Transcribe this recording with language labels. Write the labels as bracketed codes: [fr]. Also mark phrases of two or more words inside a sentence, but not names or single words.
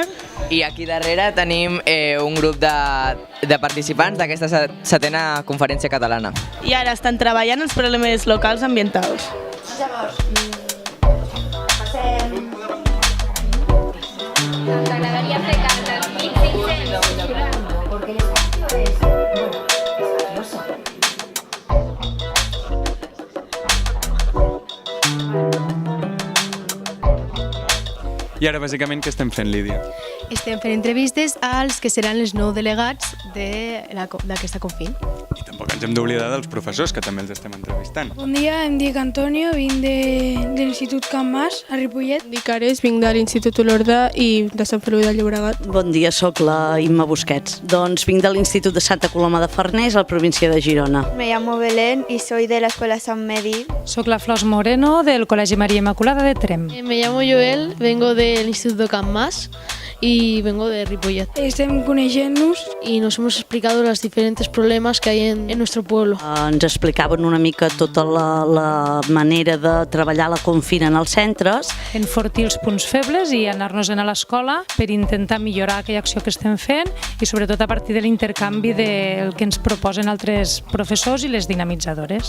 [ca] I aquí darrere tenim un grup de participants d'aquesta setena conferència catalana. I ara estan treballant els problemes locals ambientals. Llavors, passem... T'agradaria fer cartes. [es] Porque esto es... Bueno, es gracioso. [ca] I ara, bàsicament, què estem fent, Lídia? Estem fent entrevistes als que seran els nous delegats d'aquesta Confin. I tampoc ens hem d'oblidar dels professors, que també els estem entrevistant. Bon dia, em dic Antonio, vinc de l'Institut Can Mas, a Ripollet. Em dic Ares, vinc de l'Institut Olorda i de Sant Feliu de Llobregat. Bon dia, sóc la Imma Busquets. Doncs vinc de l'Institut de Santa Coloma de Farners, a la província de Girona. [es] Me llamo Belén y soy de la Escuela San Medi. [ca] Soc la Flors Moreno, del Col·legi Maria Immaculada de Trem. [es] Me llamo Joel, vengo del Instituto Can Mas y vengo de Ripollet. [ca] Estem coneixent-nos [es] y nos hemos explicado los diferentes problemas que hay en nuestro pueblo. [ca] Ens explicaven una mica tota la manera de treballar la Confin en els centres. Enfortir els punts febles i anar-nos a l'escola per intentar millorar aquella acció que estem fent i sobretot a partir de l'intercanvi del que ens proposen altres professors i les dinamitzadores.